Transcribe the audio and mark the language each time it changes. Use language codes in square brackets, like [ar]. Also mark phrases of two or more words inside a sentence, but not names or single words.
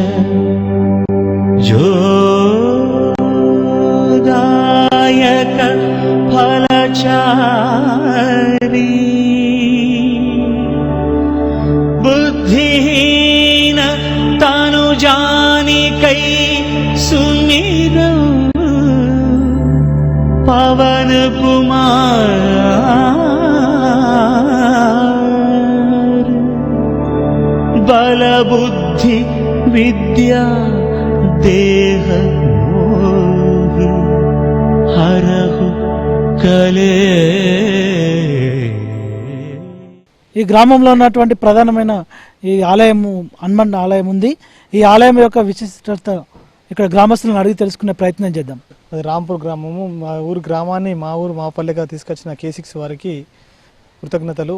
[awa] जोदायक फलचारी बुद्धिहीन तनु जानिकै सुमिर पवन कुमार बल बुद्धि विद्या देह मोहि हरहु कले. [te] ఈ గ్రామంలో ఉన్నటువంటి ప్రధానమైన ఈ ఆలయము హనుమాన్ ఆలయం ఉంది. ఈ ఆలయం యొక్క విశిష్టత ఇక్కడ గ్రామస్తులను అడిగి తెలుసుకునే ప్రయత్నం చేద్దాం. అది రాంపూర్ గ్రామము. మా ఊరు గ్రామాన్ని మా పల్లెగా తీసుకొచ్చిన K6 వారికి కృతజ్ఞతలు.